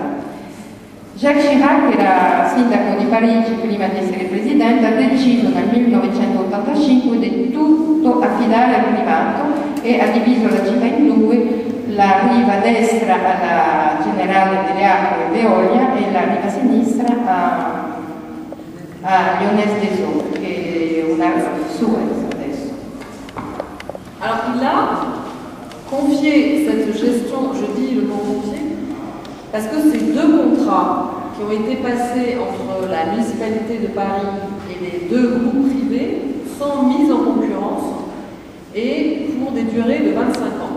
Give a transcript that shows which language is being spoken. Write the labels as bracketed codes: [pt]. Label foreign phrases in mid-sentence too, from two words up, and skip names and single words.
[it] Jacques Chirac, che era sindaco di Parigi prima di essere presidente, ha deciso nel 1985 di tutto affidare al privato e ha diviso la città in due, la riva destra alla Generale delle Acque Veolia e la riva sinistra a Lyonnaise des Eaux, che è una Suez adesso. [fr] Alors il a confié cette gestion, je dis le mot confié, parce que ces deux contrats qui ont été passés entre la municipalité de Paris et les deux groupes privés sont mis en concurrence et pour des durées de 25 ans.